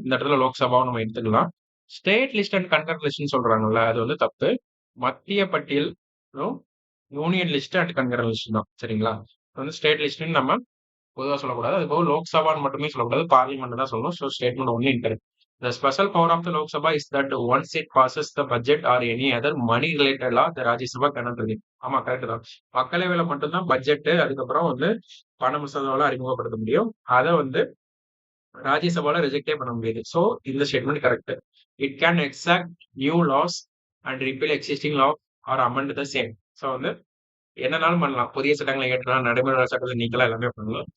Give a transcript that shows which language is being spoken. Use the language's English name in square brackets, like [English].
[Tamil] இந்த இடத்துல லோக்சபாவை நம்ம எடுத்துக்கலாம். ஸ்டேட் லிஸ்ட் அண்ட் கன்கரண்ட் லிஸ்ட்னு சொல்றாங்கல்ல, அது வந்து தப்பு. மத்திய பட்டியல், union list and concurrent list தான். சரிங்களா? வந்து ஸ்டேட் லிஸ்ட்னு நம்ம பொதுவாக சொல்லக்கூடாது. அது போக லோக்சபான்னு மட்டுமே சொல்லக்கூடாது, பார்லிமெண்ட் தான் சொல்லணும். So statement only incorrect. [English] The special power of the Lok Sabha is that once it passes the budget or any other money related law, the Rajya Sabha cannot review. [Tamil] ஆமா, கரெக்ட் தான். மக்களவையில மட்டும்தான் budget அதுக்கப்புறம் வந்து பண மசோதாவெல்லாம் அறிமுகப்படுத்த முடியும். அதை வந்து ராஜ்யசபால ரிஜெக்டே பண்ண முடியாது. ஸோ இந்த statement correct. [English] It can exact new laws and repeal existing law or amend the same. [Tamil] So வந்து என்னன்னாலும் பண்ணலாம். புதிய சட்டங்களை ஏற்றலாம், நடைமுறை சட்டத்தை நீக்கலாம், எல்லாமே பண்ணலாம்.